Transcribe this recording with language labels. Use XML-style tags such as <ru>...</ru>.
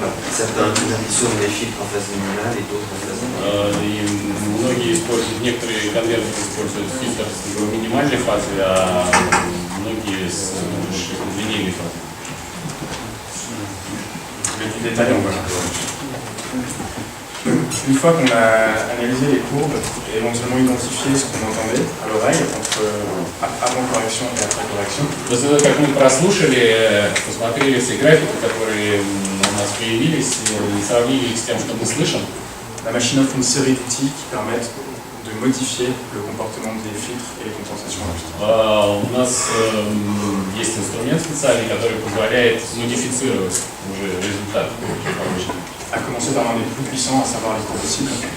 <fr>Certains conditionnent les filtres en phase minimale et d'autres en phase minimale.</fr> <ru>И многие используют, некоторые конвертеры используют фильтр с минимальной фазой, а многие с линейной фазой.</ru> <fr>Du détail, on va. Une fois qu'on a analysé les courbes et éventuellement identifié ce qu'on entendait à l'oreille entre avant correction et après correction,</fr> <ru>После того, как мы прослушали, посмотрели все графики, которые у нас появились, и сравнили их с тем, что мы слышим,</ru> <fr>la machine offre une série d'outils qui permettent de modifier le comportement des filtres et les compensations acoustiques.</fr> <ru>у нас есть инструмент специальный, который позволяет модифицировать уже результат полученный.</ru> <fr>À commencer par l'un des plus puissants, à savoir les courbes cibles.</fr>